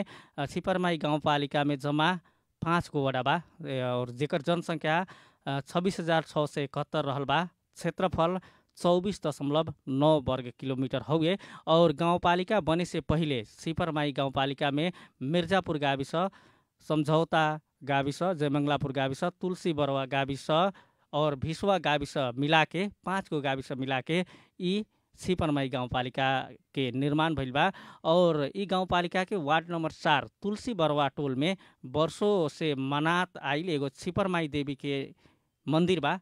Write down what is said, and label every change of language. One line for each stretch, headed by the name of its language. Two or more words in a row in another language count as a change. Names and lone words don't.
Bhojpuri: छिपरमाई गाउँपालिका में जम्मा 5 गो वडा बा और जेकर जनसंख्या 26,671 रहल बा। क्षेत्रफल 24.9 वर्ग किलोमीटर हुए। और गाउँपालिका बने से पहिले छिपरमाई गाउँपालिका में मिर्जापुर गाविस, सम्झौता गाविस, जयमंगलापुर गाविस, तुलसी बरुवा गाविस और भिसवा गाविस मिलाके 5 गो गाविस मिलाके ई छिपरमाई गाउँपालिका के निर्माण भइल बा। और ई गाउँपालिका के वार्ड नंबर 4 तुलसी बरुवा टोल में वर्षों से मनात आइल एगो छिपरमाई देवी के मंदिर बा।